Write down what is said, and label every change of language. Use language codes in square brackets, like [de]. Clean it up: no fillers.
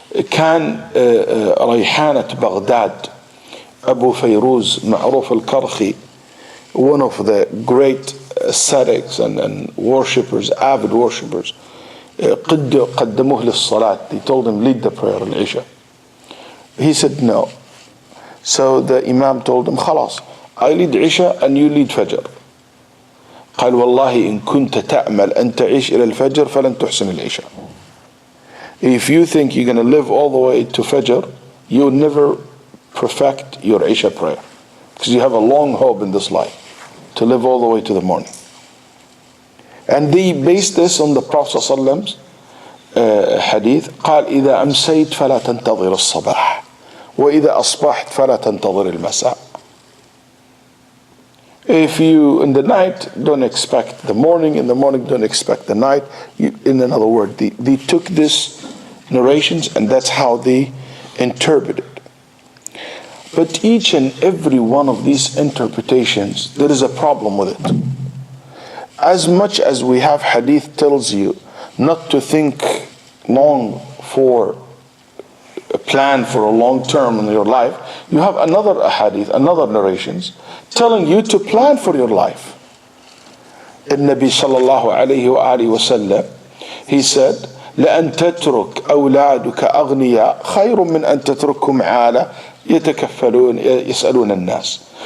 [ar] كان ريحانة بغداد [en] Abu Fayruz Ma'ruf al-Karhi, one of the great ascetics and worshippers, avid worshippers, [ar] قدموه للصلاة. [en] They told him, lead the prayer in Isha. He said no. So the Imam told him, خلاص, I lead Isha and you lead Fajr. [ar] قال والله إن كنت تأمل أن تعيش إلى الفجر فلن تحسن العشاء. [en] If you think you're going to live all the way to Fajr, you'll never perfect your Isha prayer, because you have a long hope in this life to live all the way to the morning. And they based this on the Prophet ﷺ's hadith. [ar] قال إذا أمسيت فلا تنتظر الصباح وإذا أصبحت فلا تنتظر المساء. [en] If you in the night don't expect the morning, in the morning don't expect the night. In another word, they took this narrations and that's how they interpreted. But each and every one of these interpretations, there is a problem with it. As much as we have hadith tells you not to think long for a plan for a long term in your life, you have another hadith, another narrations telling you to plan for your life. [ar] النبي صلى الله عليه وآله وسلم, [en] he said, [ar] لأن تترك أولادك أغنياء خير من أن تتركهم عالة يتكفلون يسألون الناس.